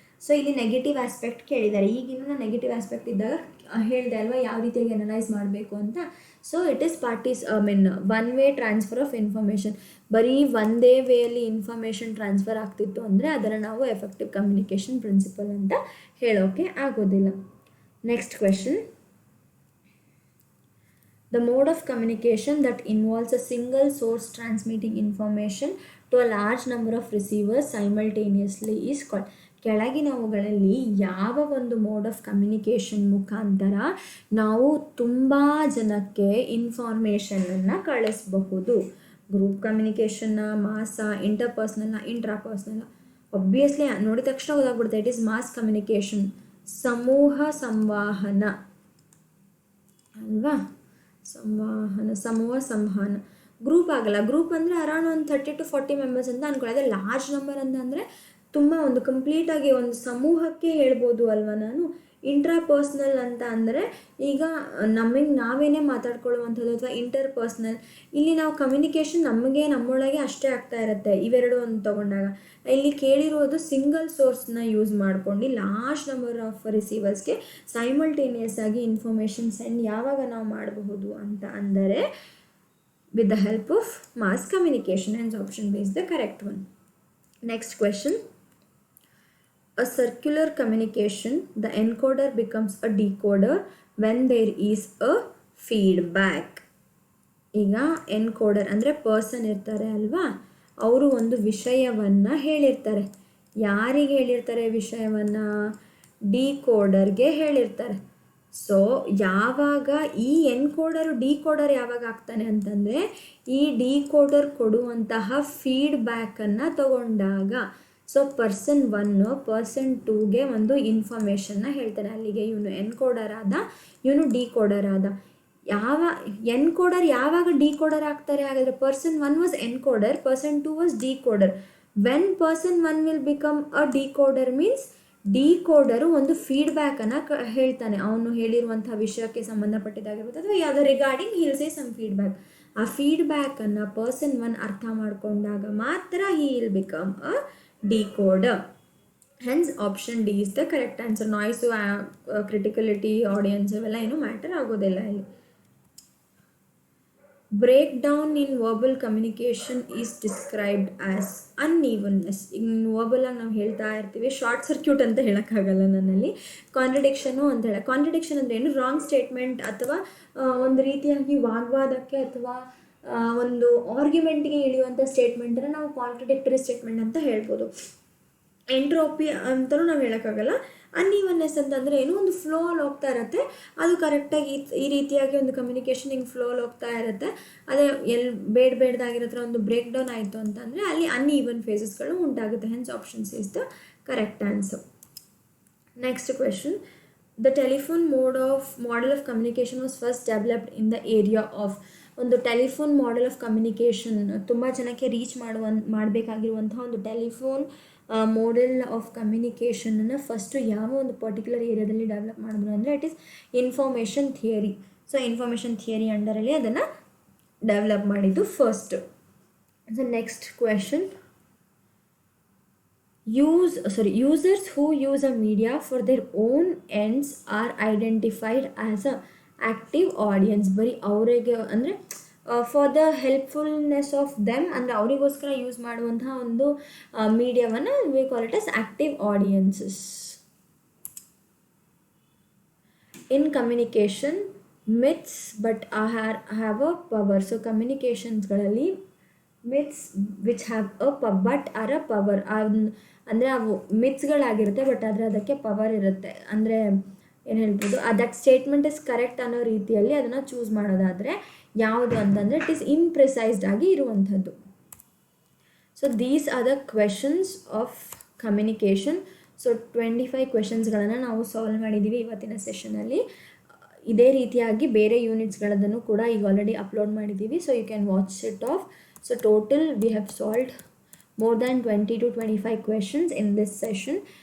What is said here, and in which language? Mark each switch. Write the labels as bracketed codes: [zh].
[kn] So ಇಲ್ಲಿ negative aspect ಕೇಳಿದ್ದಾರೆ. ಈಗಿನ ನೆಗೆಟಿವ್ ಆಸ್ಪೆಕ್ಟ್ ಇದ್ದಾಗ ಹೇಳಿದೆ ಅಲ್ವಾ ಯಾವ ರೀತಿಯಾಗಿ ಅನಲೈಸ್ ಮಾಡಬೇಕು ಅಂತ. [en] So it is one way transfer of information. [kn] ಬರೀ ಒಂದೇ ವೇಯಲ್ಲಿ ಇನ್ಫಾರ್ಮೇಷನ್ ಟ್ರಾನ್ಸ್ಫರ್ ಆಗ್ತಿತ್ತು ಅಂದರೆ ಅದನ್ನು ನಾವು ಎಫೆಕ್ಟಿವ್ ಕಮ್ಯುನಿಕೇಷನ್ ಪ್ರಿನ್ಸಿಪಲ್ ಅಂತ ಹೇಳೋಕ್ಕೆ ಆಗೋದಿಲ್ಲ. [en] Next question. The mode of communication that involves a single source transmitting information to a large number of receivers simultaneously is called. [kn] ಕೆಳಗಿನವುಗಳಲ್ಲಿ ಯಾವ ಒಂದು ಮೋಡ್ ಆಫ್ ಕಮ್ಯುನಿಕೇಷನ್ ಮುಖಾಂತರ ನಾವು ತುಂಬ ಜನಕ್ಕೆ ಇನ್ಫಾರ್ಮೇಷನನ್ನು ಕಳಿಸಬಹುದು? ಗ್ರೂಪ್ ಕಮ್ಯುನಿಕೇಷನ್ನ, ಮಾಸ, ಇಂಟರ್ಪರ್ಸ್ನಲ್ನ, ಇಂಟ್ರಾಪರ್ಸ್ನಲ್ನ? ಒಬ್ವಿಯಸ್ಲಿ ನೋಡಿದ ತಕ್ಷಣ ಗೊತ್ತಾಗ್ಬಿಡುತ್ತೆ, [en] it is mass communication, [kn] ಸಮೂಹ ಸಂವಹನ ಅಲ್ವಾ? ಸಮೂಹ ಸಂವಹನ. ಗ್ರೂಪ್ ಆಗಲ್ಲ. ಗ್ರೂಪ್ ಅಂದರೆ ಅರೌಂಡ್ ಒಂದು 30 to 40 ಮೆಂಬರ್ಸ್ ಅಂತ ಅಂದ್ಕೊಳ್ಳಿ. ಅದೇ ಲಾರ್ಜ್ ನಂಬರ್ ಅಂತಂದರೆ ತುಂಬ ಒಂದು ಕಂಪ್ಲೀಟಾಗಿ ಒಂದು ಸಮೂಹಕ್ಕೆ ಹೇಳ್ಬೋದು ಅಲ್ವಾ ನಾನು. ಇಂಟ್ರಾಪರ್ಸ್ನಲ್ ಅಂತ ಅಂದರೆ ಈಗ ನಾವೇನೇ ಮಾತಾಡ್ಕೊಳ್ಳುವಂಥದ್ದು, ಅಥವಾ ಇಂಟರ್ಪರ್ಸ್ನಲ್, ಇಲ್ಲಿ ನಾವು ಕಮ್ಯುನಿಕೇಷನ್ ನಮ್ಮೊಳಗೆ ಅಷ್ಟೇ ಆಗ್ತಾ ಇರುತ್ತೆ. ಇವೆರಡು ಅಂತ ತೊಗೊಂಡಾಗ ಇಲ್ಲಿ ಕೇಳಿರೋದು ಸಿಂಗಲ್ ಸೋರ್ಸ್ನ ಯೂಸ್ ಮಾಡ್ಕೊಂಡು ಲಾರ್ಜ್ ನಂಬರ್ ಆಫ್ ರಿಸೀವರ್ಸ್ಗೆ ಸೈಮಲ್ಟೇನಿಯಸ್ ಆಗಿ ಇನ್ಫಾರ್ಮೇಷನ್ ಸೆಂಡ್ ಯಾವಾಗ ನಾವು ಮಾಡಬಹುದು ಅಂತ ಅಂದರೆ [en] With the help of mass communication. And option B is the correct one. Next question. A circular communication, the encoder becomes a decoder when there is a feedback. [kn] ಈಗ encoder ಅಂದರೆ person ಇರ್ತಾರೆ ಅಲ್ವಾ, ಅವರು ಒಂದು ವಿಷಯವನ್ನು ಹೇಳಿರ್ತಾರೆ. ಯಾರಿಗೆ ಹೇಳಿರ್ತಾರೆ ವಿಷಯವನ್ನು? ಡಿಕೋಡರ್ಗೆ ಹೇಳಿರ್ತಾರೆ. ಸೊ ಯಾವಾಗ ಈ ಡಿಕೋಡರ್ ಯಾವಾಗ ಆಗ್ತಾನೆ ಅಂತಂದರೆ ಈ ಡಿಕೋಡರ್ ಕೊಡುವಂತಹ ಫೀಡ್ಬ್ಯಾಕನ್ನು ತಗೊಂಡಾಗ. ಸೊ ಪರ್ಸನ್ 1 ಪರ್ಸನ್ 2ಗೆ ಒಂದು ಇನ್ಫಾರ್ಮೇಷನ್ನ ಹೇಳ್ತಾನೆ. ಅಲ್ಲಿಗೆ ಇವನು ಎನ್ಕೋಡರ್ ಆದ, ಇವನು ಡಿಕೋಡರ್ ಆದ. ಎನ್ಕೋಡರ್ ಯಾವಾಗ ಡಿಕೋಡರ್ ಆಗ್ತಾರೆ? ಹಾಗಾದರೆ [en] Person 1 was encoder, person 2 was decoder. When person 1 will become a decoder means [kn] ಡಿಕೋಡರು ಒಂದು ಫೀಡ್ಬ್ಯಾಕನ್ನು ಹೇಳ್ತಾನೆ. ಅವನು ಹೇಳಿರುವಂಥ ವಿಷಯಕ್ಕೆ ಸಂಬಂಧಪಟ್ಟಿದ್ದಾಗಿರ್ಬೋದು ಅಥವಾ ಯಾವುದೋ regarding [en] He will say some feedback. [kn] ಆ ಫೀಡ್ಬ್ಯಾಕನ್ನು ಪರ್ಸನ್ 1 ಅರ್ಥ ಮಾಡಿಕೊಂಡಾಗ ಮಾತ್ರ [en] He will become a decoder. Hence option D is the correct answer. [kn] Noise, criticality, audience ಇವೆಲ್ಲ ಏನು ಮ್ಯಾಟರ್ ಆಗೋದಿಲ್ಲ ಇಲ್ಲಿ. [en] Breakdown in verbal communication is described as unevenness. [kn] ಈಗ verbal ಆಗಿ ನಾವು ಹೇಳ್ತಾ ಇರ್ತೀವಿ, ಶಾರ್ಟ್ ಸರ್ಕ್ಯೂಟ್ ಅಂತ ಹೇಳೋಕ್ಕಾಗಲ್ಲ ನನ್ನಲ್ಲಿ. ಕಾಂಟ್ರಡಿಕ್ಷನು ಅಂತ ಕಾಂಟ್ರಡಿಕ್ಷನ್ ಅಂದರೆ ಏನು? ರಾಂಗ್ ಸ್ಟೇಟ್ಮೆಂಟ್ ಅಥವಾ ಒಂದು ರೀತಿಯಾಗಿ ವಾಗ್ವಾದಕ್ಕೆ ಅಥವಾ ಒಂದು ಆರ್ಗ್ಯುಮೆಂಟ್ಗೆ ಇಳಿಯುವಂಥ ಸ್ಟೇಟ್ಮೆಂಟನ್ನು ನಾವು ಕಾಂಟ್ರಡಿಕ್ಟರಿ ಸ್ಟೇಟ್ಮೆಂಟ್ ಅಂತ ಹೇಳ್ಬೋದು. ಎಂಟ್ರೋಪಿ ಅಂತಲೂ ನಾವು ಹೇಳೋಕ್ಕಾಗಲ್ಲ. ಅನ್ಈವನ್ನೆಸ್ ಅಂತಂದರೆ ಏನು, ಒಂದು ಫ್ಲೋಲ್ಲಿ ಹೋಗ್ತಾ ಇರುತ್ತೆ, ಅದು ಕರೆಕ್ಟಾಗಿ ಈ ರೀತಿಯಾಗಿ ಒಂದು ಕಮ್ಯುನಿಕೇಷನ್ ಹಿಂಗೆ ಫ್ಲೋಲ್ಲಿ ಹೋಗ್ತಾ ಇರುತ್ತೆ. ಅದೇ ಬೇಡದಾಗಿರೋ ಥರ ಒಂದು ಬ್ರೇಕ್ ಡೌನ್ ಆಯಿತು ಅಂತಂದರೆ ಅಲ್ಲಿ ಅನ್ಈವನ್ ಫೇಸಸ್ಗಳು ಉಂಟಾಗುತ್ತೆ. [en] Hence option C is the correct answer. Next question, the telephone model of communication was first developed in the area of. [kn] ಒಂದು ಟೆಲಿಫೋನ್ ಮಾಡೆಲ್ ಆಫ್ ಕಮ್ಯುನಿಕೇಷನ್ ತುಂಬ ಜನಕ್ಕೆ ರೀಚ್ ಮಾಡಬೇಕಾಗಿರುವಂತಹ ಒಂದು ಟೆಲಿಫೋನ್ ಮಾಡೆಲ್ ಆಫ್ ಕಮ್ಯುನಿಕೇಷನನ್ನು ಫಸ್ಟು ಯಾವ ಒಂದು particular ಏರಿಯಾದಲ್ಲಿ develop ಮಾಡಿದ್ರು ಅಂದರೆ [en] It is information theory. [kn] So information theory ಅಂಡರಲ್ಲಿ ಅದನ್ನು ಡೆವಲಪ್ ಮಾಡಿದ್ದು first. [en] So next question, users who use a media for their own ends are identified as a active audience. [kn] ಬರೀ ಅವರಿಗೆ ಅಂದರೆ [en] for the helpfulness of them, [kn] ಅಂದರೆ ಅವರಿಗೋಸ್ಕರ use ಮಾಡುವಂತಹ ಒಂದು ಮೀಡಿಯಾವನ್ನು [en] We call it as active audiences. In communication myths but have a power. [kn] So ಕಮ್ಯುನಿಕೇಷನ್ಸ್ಗಳಲ್ಲಿ myths [en] which have but are a power, [kn] ಅಂದರೆ ಅವು ಮಿತ್ಸ್ಗಳಾಗಿರುತ್ತೆ but ಆದರೆ ಅದಕ್ಕೆ ಪವರ್ ಇರುತ್ತೆ. ಅಂದರೆ ಏನು ಹೇಳ್ಬೋದು, [en] that statement is correct [kn] ಅನ್ನೋ ರೀತಿಯಲ್ಲಿ ಅದನ್ನು ಚೂಸ್ ಮಾಡೋದಾದರೆ ಯಾವುದು ಅಂತಂದರೆ [en] it is imprecised [kn] ಆಗಿ ಇರುವಂಥದ್ದು. [en] So these are the questions of communication. [kn] So 25 ಕ್ವೆಶನ್ಸ್ಗಳನ್ನು ನಾವು ಸಾಲ್ವ್ ಮಾಡಿದ್ದೀವಿ ಇವತ್ತಿನ ಸೆಷನಲ್ಲಿ. ಇದೇ ರೀತಿಯಾಗಿ ಬೇರೆ ಯೂನಿಟ್ಸ್ಗಳದನ್ನು ಕೂಡ ಈಗ ಆಲ್ರೆಡಿ ಅಪ್ಲೋಡ್ ಮಾಡಿದ್ದೀವಿ. [en] So you can watch it off. So total we have solved more than 20 to 25 questions in this session.